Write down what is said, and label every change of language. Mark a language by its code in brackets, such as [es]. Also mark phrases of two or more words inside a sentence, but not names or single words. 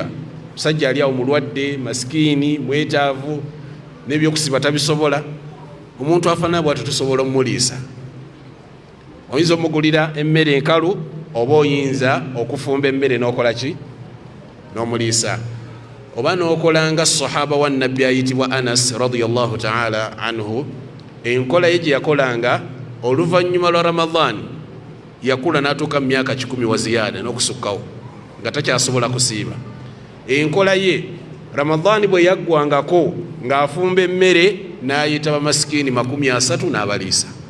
[lg] Musajja ali awo mulwadde, masikini, mwetaavu, n'ebyokusiba tabisobola. Omuntu afaanana bw'atyo tusobola omuliisa. Oyinza omugulira emmere enkalu, oba oyinza okufumba emmere n'okola ki? N'omuliisa. [ar] Oba n'okolanga sahaba wa nabbi ayitibwa Anas رضي الله تعالى عنه, [lg] enkola ye gye yakolanga oluvannyuma lwa Ramadan yakula n'atuuka mu myaka 10 wa ziyaada n'okusukkawo nga takyasobola kusiiba. Enkola ye Ramadan bwe yaggwangako ng'afumba emmere n'ayita bamasikini 30 n'abaliisa.